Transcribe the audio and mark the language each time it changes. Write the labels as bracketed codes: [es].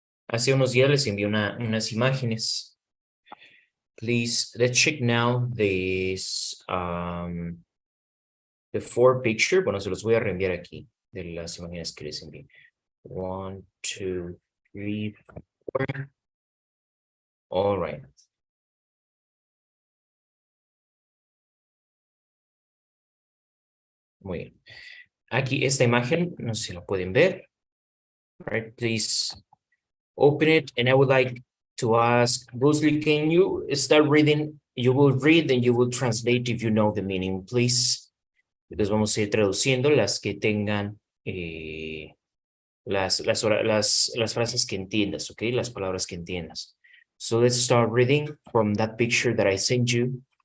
[es] Hace unos días les envié unas imágenes. [en] Please, let's check now this, the four picture. [es] Bueno, se los voy a reenviar aquí de las imágenes que les envié. 1, 2, 3, 4. [en] All right. [es] Muy bien. Aquí esta imagen, no sé si la pueden ver. [en] All right, please open it. And I would like to ask, Bruce Lee, can you start reading? You will read and you will translate if you know the meaning, please. [es] Entonces vamos a ir traduciendo las que tengan las frases que entiendas, ¿ok? Las palabras que entiendas. [en] So let's start reading from that picture that I sent you.